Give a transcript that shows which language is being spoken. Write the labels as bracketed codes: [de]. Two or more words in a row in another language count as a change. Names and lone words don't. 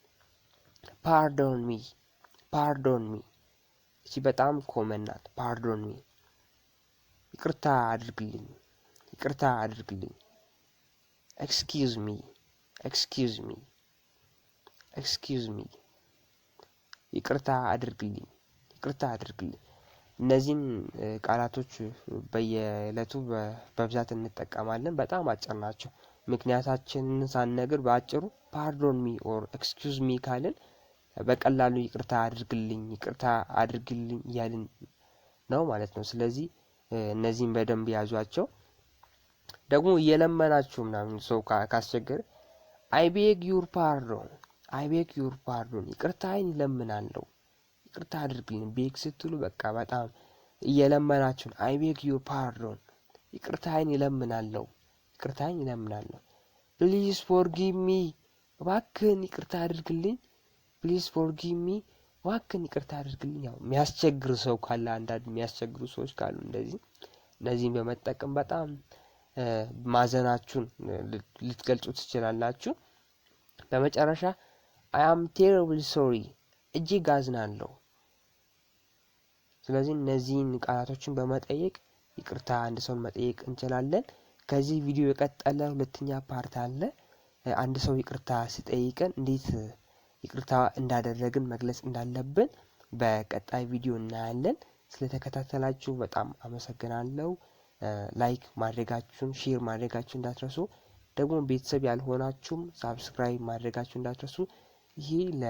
[en] pardon me [am] እቺ በጣም ኮመን ናት። [en] pardon me [am] ይቅርታ አድርግልኝ። [en] excuse me [am] ይቅርታ አድርግልኝ። እነዚህን ቃላቶች በየዕለቱ በብዛት እንጠቀማለን። በጣም አጭር ናቸው። ምክንያታችንን ሳንነግር በአጭሩ [en] pardon me or excuse me [am] ካልን በቀላሉ ይቅርታ አድርግልኝ እያልን ነው ማለት ነው። ስለዚህ እነዚህን በደንብ ያዟቸው። ደግሞ እየለመናችሁ ምናምን ሰው ካስቸገረ [en] I beg your pardon [am] ይቅርታዬን እለምናለሁ። ይቅርታ አድርግልኝ ቤግ ስትሉ በቃ በጣም እየለመናችሁ [en] I beg your pardon [am] ይቅርታዬን እለምናለሁ። [en] please forgive me [am] እባክህን ይቅርታ አድርግልኝ። [en] please forgive me [am] እባክህን ይቅርታ አድርግልኝ። ያው የሚያስቸግር ሰው ካለ አንዳንድ የሚያስቸግሩ ሰዎች ካሉ እነዚህን በመጠቀም በጣም ማዘናችሁን ልትገልጹ ትችላላችሁ። በመጨረሻ [en] I am terribly sorry [am] እጅግ አዝናለሁ። ስለዚህ እነዚህን ቃላቶችን በመጠየቅ ይቅርታ አንድ ሰውን መጠየቅ እንችላለን። ከዚህ ቪዲዮ የቀጠለ ሁለተኛ ፓርት አለ። አንድ ሰው ይቅርታ ሲጠይቀን እንዴት ይቅርታ እንዳደረግን መግለጽ እንዳለብን በቀጣይ ቪዲዮ እናያለን። ስለተከታተላችሁ በጣም አመሰግናለሁ። ላይክ ማድረጋችሁን ሼር ማድረጋችሁን እንዳትረሱ። ደግሞ ቤተሰብ ያልሆናችሁም ሳብስክራይብ ማድረጋችሁን እንዳትረሱ። ይሄ